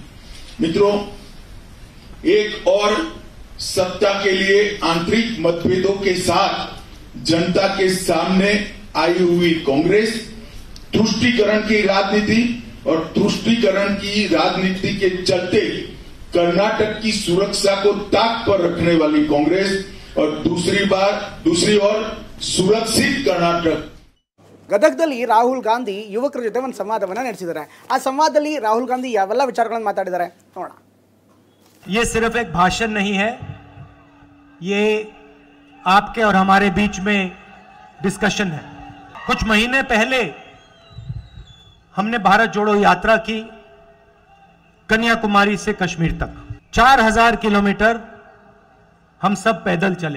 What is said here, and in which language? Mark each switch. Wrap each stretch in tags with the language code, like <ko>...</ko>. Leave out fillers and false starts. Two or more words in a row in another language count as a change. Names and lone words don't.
<hi>मित्रों, एक और सत्ता के लिए आंतरिक मतभेदों के साथ जनता के सामने आई हुई कांग्रेस तुष्टीकरण की राजनीति और तुष्टीकरण की राजनीति के चलते कर्नाटक की सुरक्षा को ताक पर रखने वाली कांग्रेस और दूसरी ओर सुरक्षित कर्नाटक.</hi> <kn>ಗದಗದಲ್ಲಿ ರಾಹುಲ್ ಗಾಂಧಿ ಯುವಕರ ಜೊತೆ ಒಂದು ಸಂವಾದವನ್ನು ನಡೆಸಿದ್ದಾರೆ. ಆ ಸಂವಾದದಲ್ಲಿ ರಾಹುಲ್ ಗಾಂಧಿ ಯಾವೆಲ್ಲ ವಿಚಾರಗಳನ್ನು ಮಾತಾಡಿದ್ದಾರೆ ನೋಡೋಣ.</kn> <hi>ये सिर्फ एक भाषण नहीं है, ये आपके और हमारे बीच में डिस्कशन है। कुछ महीने पहले हमने भारत जोड़ो यात्रा की, कन्याकुमारी से कश्मीर तक 4000 किलोमीटर हम सब पैदल चले।</hi>